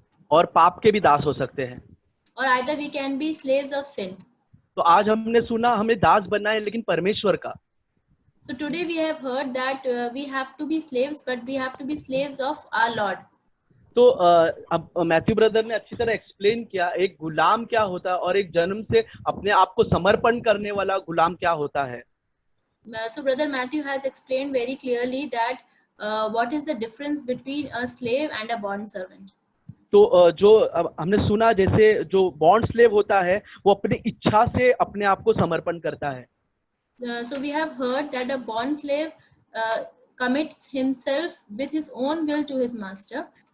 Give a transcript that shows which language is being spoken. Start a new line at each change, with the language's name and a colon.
Hindi: और पाप के भी दास हो सकते हैं।
English: Or either we can be slaves of sin.
Hindi: तो आज हमने सुना हमें दास बनना है, लेकिन परमेश्वर का।
English: So today we have heard that we have to be slaves, but we have to be slaves of our Lord.
Hindi: तो अब मैथ्यू ब्रदर ने अच्छी तरह एक्सप्लेन किया एक गुलाम क्या होता है और एक जन्म से अपने आप को समर्पण करने वाला गुलाम क्या होता है।
English: So brother Matthew has explained very clearly that what is the difference between a slave and a bond servant.
Hindi: तो जो हमने सुना, जैसे जो बॉन्ड स्लेव होता है वो अपनी इच्छा से अपने आप को समर्पण करता है।
English: So we have heard that a bond slave commits himself with his own will to his master.